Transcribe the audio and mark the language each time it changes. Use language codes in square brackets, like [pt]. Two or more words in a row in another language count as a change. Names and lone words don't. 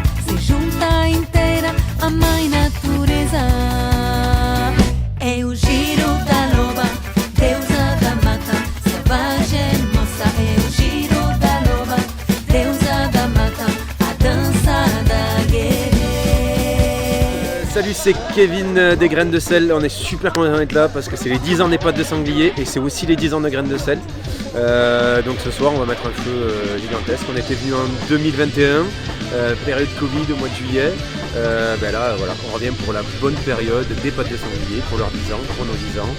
[pt] Se junta inteira a mãe natureza. É o giro da loba, deusa da mata, selvagem moça. É o giro da loba, deusa da mata, a dança da guerreira. [fr] Salut, c'est Kevin des Graines de Sel. On est super content d'être là parce que c'est les 10 ans des Pâtes de Sanglier et c'est aussi les 10 ans de Graines de Sel. Donc ce soir on va mettre un feu gigantesque. On était venu en 2021, période Covid au mois de juillet. Là voilà, on revient pour la bonne période des Pâtes de Sanglier, pour leurs 10 ans, pour nos 10 ans.